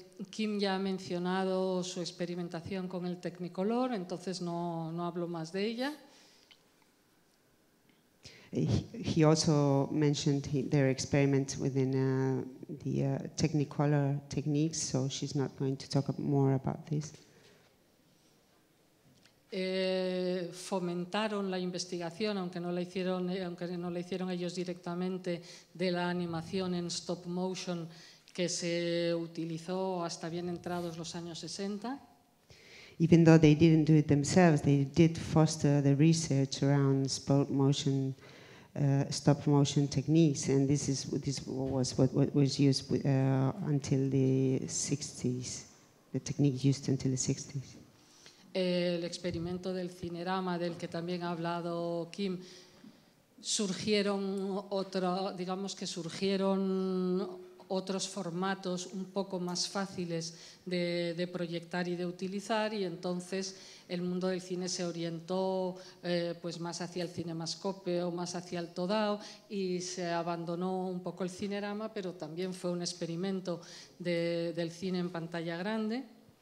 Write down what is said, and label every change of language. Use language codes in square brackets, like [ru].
[es] Kim ya ha mencionado su experimentación con el Technicolor, entonces no hablo más de ella. [en] He also mentioned their experiment within the Technicolor techniques, so she's not going to talk more about this. [es] Fomentaron la investigación, aunque no la hicieron ellos directamente, de la animación en stop motion que se utilizó hasta bien entrados los años 60. [en] Even though they didn't do it themselves, they did foster the research around stop motion techniques, and this was what was used until the 60s. The technique used until the 60s. [es] El experimento del cinerama, del que también ha hablado Kim, surgieron otros formatos un poco más fáciles de proyectar y de utilizar, y entonces el mundo del cine se orientó pues más hacia el cinemascope o más hacia el todao y se abandonó un poco el cinerama, pero también fue un experimento del cine en pantalla grande.